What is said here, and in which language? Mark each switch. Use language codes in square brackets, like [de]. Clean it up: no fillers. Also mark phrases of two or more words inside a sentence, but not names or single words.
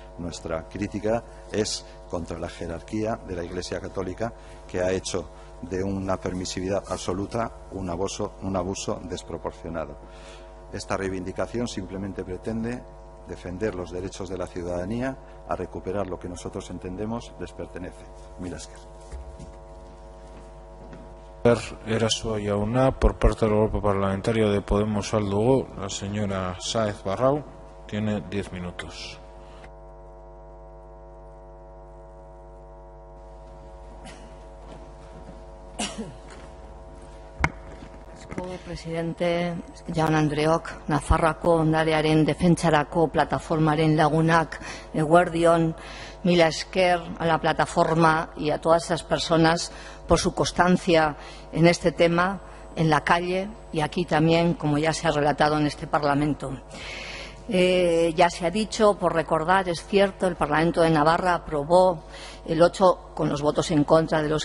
[es] Nuestra crítica es contra la jerarquía de la Iglesia Católica, que ha hecho de una permisividad absoluta un abuso desproporcionado. Esta reivindicación simplemente pretende defender los derechos de la ciudadanía a recuperar lo que nosotros entendemos les pertenece. [eu] Mila esker. Eraso Jauna, [es] por parte del Grupo Parlamentario de Podemos Aldugu, la señora Sáez Barrau tiene 10 minutos. Presidente, [eu] Jaun Andreok, Nafarroako ondarearen defentsarako plataformaren lagunak, eguerdion, mila esker [es] a la plataforma y a todas esas personas por su constancia en este tema, en la calle y aquí también, como ya se ha relatado en este Parlamento. Ya se ha dicho, por recordar, es cierto, el Parlamento de Navarra aprobó el 8, con los votos en contra de los